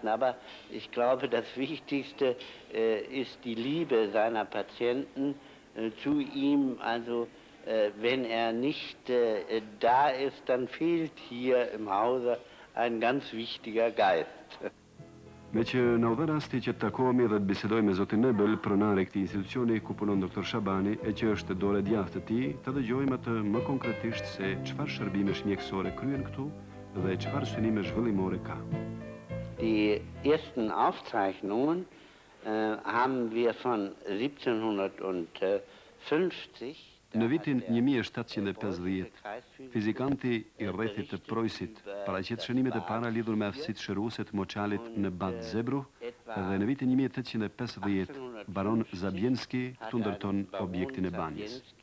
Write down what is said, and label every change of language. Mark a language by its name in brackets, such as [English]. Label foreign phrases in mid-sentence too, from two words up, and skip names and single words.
[German] Aber ich glaube, das Wichtigste ist die Liebe seiner Patienten zu ihm. Also wenn er nicht da ist, dann fehlt hier im Hause ein ganz wichtiger Geist. [Albanian] Me që na u dha rasti që të takohemi dhe të bisedoj me zotin Nebel, pronare e këtij institucioni ku punon doktor Shabani, e që është dore djathtë e tij, të dëgjojmë atë më konkretisht se çfarë shërbimesh mjekësore kryen këtu dhe çfarë synime zhvillimore ka. [German] Die ersten Aufzeichnungen haben wir von 1750. [Albanian] Në vitin 1750, fizikanti i rrethit të Preußit paraqet shënimet e para lidhur me aftësitë shëruese të moçalit në Bad Zerbruch dhe në vitin 1850 baron Zabienski këtu ndërton objektin e banjës.